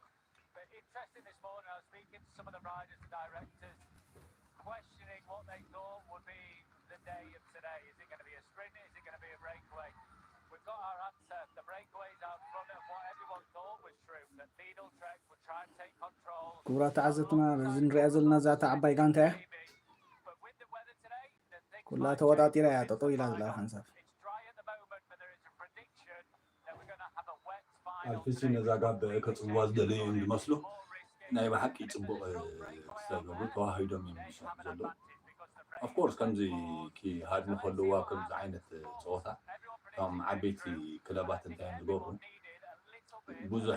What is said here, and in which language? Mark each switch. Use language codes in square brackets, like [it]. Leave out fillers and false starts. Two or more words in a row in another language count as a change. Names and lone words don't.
[en] But interesting this morning, I was speaking to some of the riders and directors, questioning what they thought would be the day of today. Is it going to be a sprint? Is it going to be a breakaway? We've got our answer. The breakaway's out front of what everyone thought was true. That Beetle Trek would try and take control. [ti] ክቡራት ተዓዘብትና እዚ ንሪኣ ዘለና ዛታ ዓባይ ጋንታ እያ ኩላ ተወጣጢራ እያ ጠጠው ኢላ ዘላ ሓንሳብ ኣልፍሲ ነዛ ጋብ ከፅዋ ዝደለዩ ዝመስሉ ናይ ብሓቂ ፅቡቕ ዝተገብሩ ተዋሂዶም እዮም ዝሰርሑ ዘለዉ ኣፍኮርስ ከምዚ ክሃድሙ ከለዋ ከምዚ ዓይነት ፀወታ እቶም ዓበይቲ ክለባት እንታይ እዮም ዝገብሩ ብዙሕ